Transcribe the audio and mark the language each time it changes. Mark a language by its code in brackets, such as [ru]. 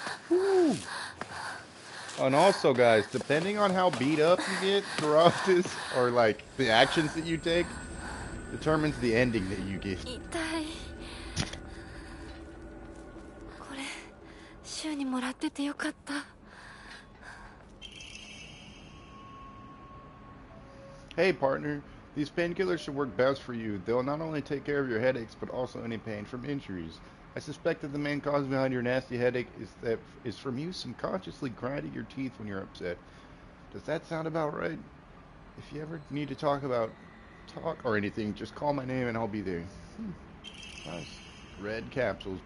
[en] Woo. And also, guys, depending on how beat up you get throughout this, or like the actions that you take, determines the ending that you get. [ja] 痛い。これ週にもらっててよかった。 [en] Hey, partner, these painkillers should work best for you. They'll not only take care of your headaches, but also any pain from injuries. I suspect that the main cause behind your nasty headache is from you subconsciously grinding your teeth when you're upset. Does that sound about right? If you ever need to talk or anything, just call my name and I'll be there. Nice. Red capsules.